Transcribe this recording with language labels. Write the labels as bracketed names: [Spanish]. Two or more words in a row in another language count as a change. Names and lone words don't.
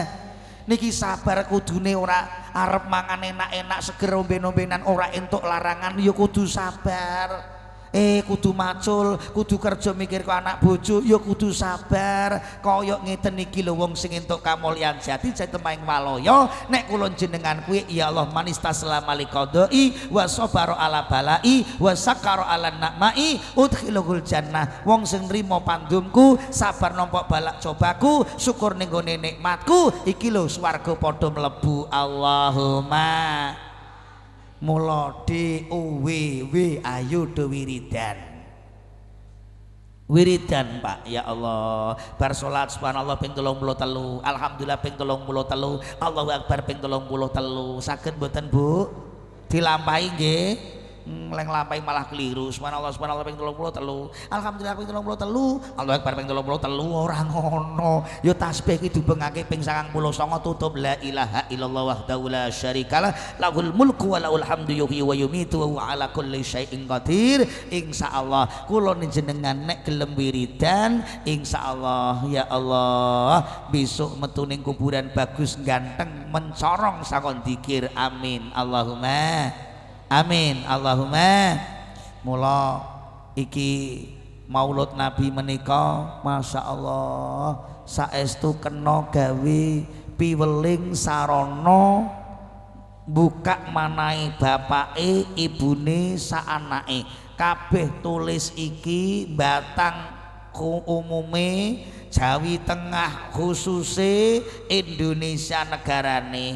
[Javanese] Niki sabar kudune ora arep mangan enak-enak seger omben-ombenan ora entuk larangan ya kudu sabar. Kudu macul, kudu kerja mikir ke anak bojo, ya kudu sabar. Kaya ngeten iki lho wong sing entuk kamulyan jati jati maing waloyo. Nek kula jenengan kuwi ya Allah [Arabic] من استسلم لقضائي وصبر على بلائي وشكر على نعمائي أدخل الجنة. [Javanese] Wong sing nrimo pandumku, sabar nampa balak cobaku, syukur ning gone nikmatku, iki lho swarga padha mlebu. Allahumma. Mula DUWW ayo do wiridan Pak ya Allah. Bar salat subhanallah ping 33, alhamdulillah ping 33, [Arabic] الله أكبر [Javanese] ping 33. Saged mboten Bu dilampahi nggih? Leng lampahi malah keliru. Subhanallah ping 33, alhamdulillah ping 33, [Arabic] الله أكبر [Javanese] ping 33. Ora ngono. Ya tasbih iki dibengake ping 99 tutup [Arabic] لا إله إلا الله وحده لا شريك له له الملك وله الحمد يحيي ويميت وهو على كل شيء قدير. [Javanese] Insyaallah kula jenengan nek gelem wiridan insyaallah ya Allah besok metu ning kuburan bagus ganteng mencorong sakon dzikir. [Arabic] آمين اللهم. آمين اللهم. [Javanese] Mula iki Maulud Nabi menika [Arabic] ما شاء الله [Javanese] saestu kena gawe piweling sarana buka manahe bapake ibune saanake kabeh tulis iki batang umume Jawi Tengah khususe Indonesia negarane.